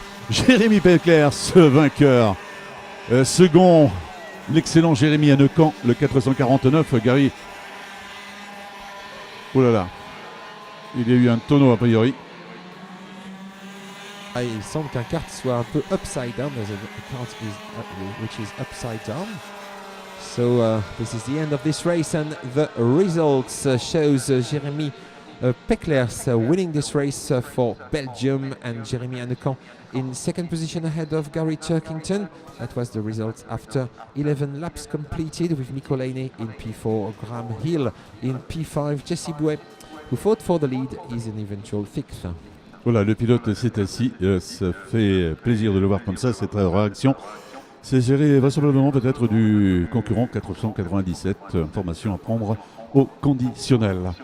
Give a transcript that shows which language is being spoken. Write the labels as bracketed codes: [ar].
[fr] Jérémy Pecler, ce vainqueur. Second, l'excellent Jérémy Annecan, le 449. Gary. Oh là là. Il y a eu un tonneau a priori. Ah, il semble qu'un kart soit un peu [en] upside down. There's a kart which is upside down. So this is the end of this race and the results shows Jérémy Peclers winning this race for Belgium and Jérémy Annecan in second position ahead of Gary Turkington. That was the results after 11 laps completed with Michelene in P4, Graham Hill in P5. Jesse Bouet, who fought for the lead, is an eventual fifth. [fr] Voilà, le pilote s'est assis. Ça fait plaisir de le voir comme ça, cette réaction. C'est géré vraisemblablement peut-être du concurrent 497. Information à prendre au conditionnel.